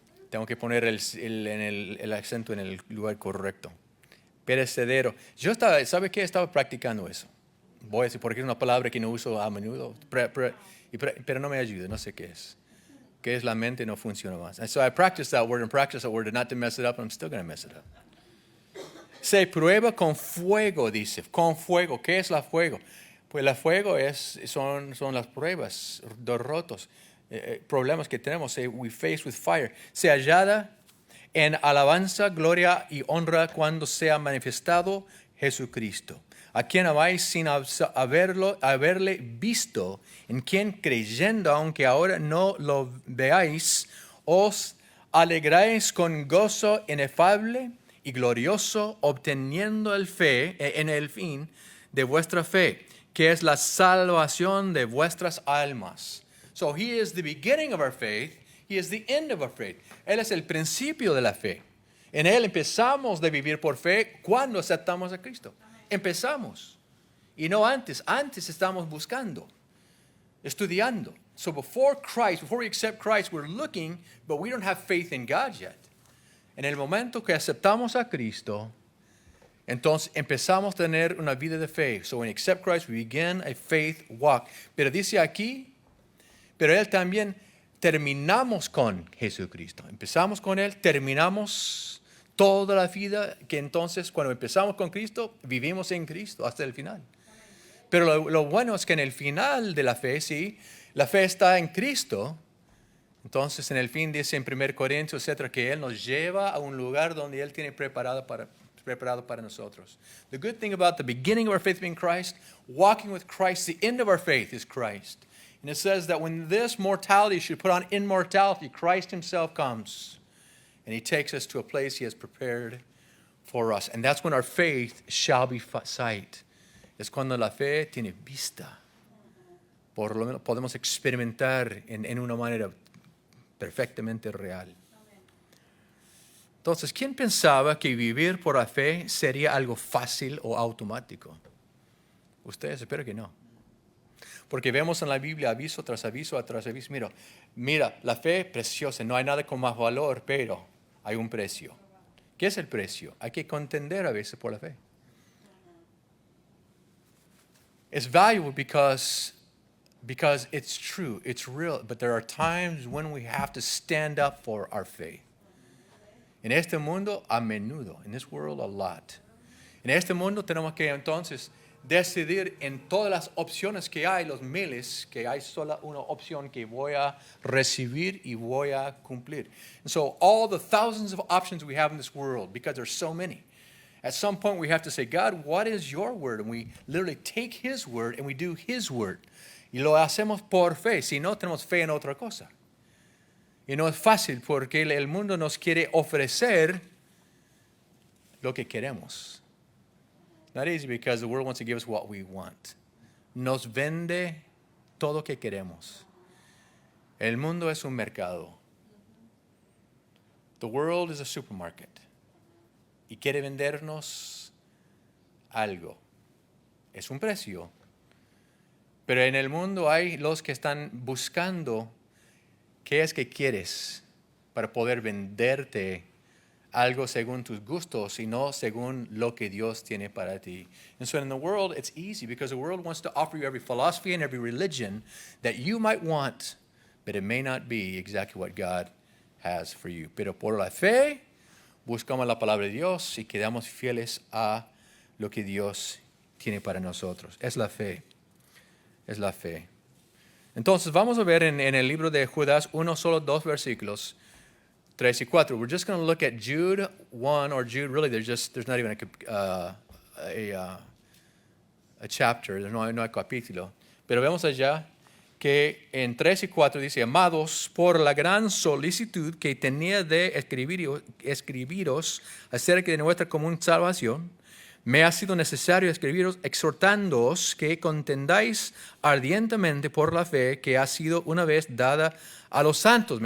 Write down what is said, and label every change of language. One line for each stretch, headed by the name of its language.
Spanish: Tengo que poner el acento en el lugar correcto. Perecedero. ¿Sabe qué? Estaba practicando eso. Voy a decir, porque es una palabra que no uso a menudo, pero no me ayuda, no sé qué es. ¿Qué es la mente? No funciona más.
English: And so I practiced that word and not to mess it up, and I'm still going to mess it up.
Spanish: Se prueba con fuego, dice. Con fuego. ¿Qué es la fuego? Pues el fuego son las pruebas, los rotos, problemas que tenemos.
English: We face with fire.
Spanish: Se hallada en alabanza, gloria y honra cuando sea manifestado Jesucristo, a quien amáis sin haberle visto, en quien creyendo, aunque ahora no lo veáis, os alegráis con gozo inefable y glorioso, obteniendo en el fin de vuestra fe, que es la salvación de vuestras almas.
English: So He is the beginning of our faith. He is the end of our faith.
Spanish: Él es el principio de la fe. En Él empezamos de vivir por fe cuando aceptamos a Cristo. Empezamos. Y no antes. Antes estamos buscando, estudiando.
English: So before we accept Christ, we're looking, but we don't have faith in God yet.
Spanish: En el momento que aceptamos a Cristo, entonces empezamos a tener una vida de fe.
English: So when we accept Christ, we begin a faith walk.
Spanish: Pero dice aquí, pero Él también terminamos con Jesucristo. Empezamos con Él, terminamos toda la vida, que entonces cuando empezamos con Cristo, vivimos en Cristo hasta el final. Pero lo bueno es que en el final de la fe, sí, la fe está en Cristo. Entonces en el fin dice en 1 Corintios, etcétera, que Él nos lleva a un lugar donde Él tiene preparado para nosotros.
English: The good thing about the beginning of our faith being Christ, walking with Christ, the end of our faith is Christ. And it says that when this mortality should put on immortality, Christ Himself comes and He takes us to a place He has prepared for us. And that's when our faith shall be sight.
Spanish: Es cuando la fe tiene vista. Por lo menos podemos experimentar en una manera perfectamente real. Entonces, ¿quién pensaba que vivir por la fe sería algo fácil o automático? Ustedes, espero que no. Porque vemos en la Biblia aviso tras aviso tras aviso. Mira, la fe es preciosa, no hay nada con más valor, pero hay un precio. ¿Qué es el precio? Hay que contender a veces por la fe.
English: It's valuable because it's true, it's real, but there are times when we have to stand up for our faith.
Spanish: En este mundo, a menudo.
English: In this world, a lot.
Spanish: En este mundo tenemos que entonces decidir en todas las opciones que hay, los miles, que hay solo una opción que voy a recibir y voy a cumplir.
English: And so all the thousands of options we have in this world, because there's so many, at some point we have to say, God, what is your word? And we literally take his word and we do his word.
Spanish: Y lo hacemos por fe, si no tenemos fe en otra cosa. Y no es fácil porque el mundo nos quiere ofrecer lo que queremos.
English: Not easy because the world wants to give us what we want.
Spanish: Nos vende todo lo que queremos. El mundo es un mercado.
English: The world is a supermarket.
Spanish: Y quiere vendernos algo. Es un precio. Pero en el mundo hay los que están buscando qué es que quieres para poder venderte algo según tus gustos y no según lo que Dios tiene para ti.
English: And so in the world, it's easy because the world wants to offer you every philosophy and every religion that you might want, but it may not be exactly what God has for you.
Spanish: Pero por la fe, buscamos la palabra de Dios y quedamos fieles a lo que Dios tiene para nosotros. Es la fe. Es la fe. Entonces, vamos a ver en el libro de Judas solo dos versículos. 3 y 4.
English: We're just going to look at Jude 1, or Jude, really, there's not even a chapter,
Spanish: no hay capítulo. Pero vemos allá que en 3 y 4 dice, amados, por la gran solicitud que tenía de escribiros acerca de nuestra común salvación, me ha sido necesario escribiros exhortándoos que contendáis ardientemente por la fe que ha sido una vez dada a los santos.